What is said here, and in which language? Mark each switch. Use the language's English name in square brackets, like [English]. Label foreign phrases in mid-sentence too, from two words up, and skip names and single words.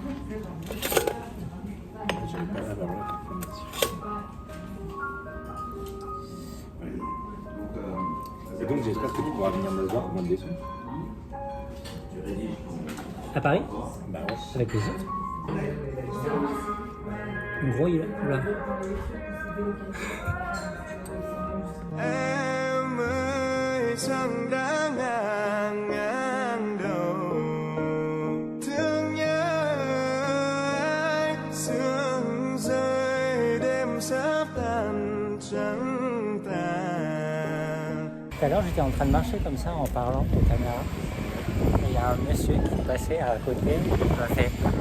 [French] J'avais pas la parole. Et donc j'espère que tu pourras venir me voir au mois de décembre. À Paris? Bah ouais. Avec plaisir. Gros, il est là. [Vietnamese] Em ơi chẳng đã ngàn ngàn đầu thương nhớ ai sương rơi đêm sắp tàn trắng tàn. [French] Tout à l'heure, j'étais en train de marcher comme ça en parlant aux caméras. Et il y a un monsieur qui passait à côté. Il m'a fait...